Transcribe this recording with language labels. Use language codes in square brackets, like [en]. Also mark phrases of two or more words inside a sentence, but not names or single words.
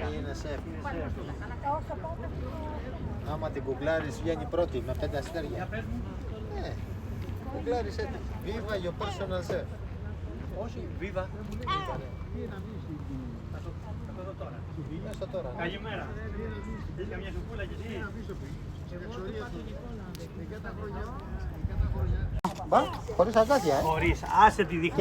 [el] Είναι σεφ. Άμα την κουκλάρεις βγαίνει πρώτη με 5 αστέρια. Ναι. Κουκλάρεις έτσι. [en] Viva your personal chef. [el] Όχι, Viva. Μέσα τώρα. Καλημέρα. Είσαι καμιά σουκούλα κι εσύ. Μπα, χωρίς αγκάθια, Χωρίς, άσε τη δείχνει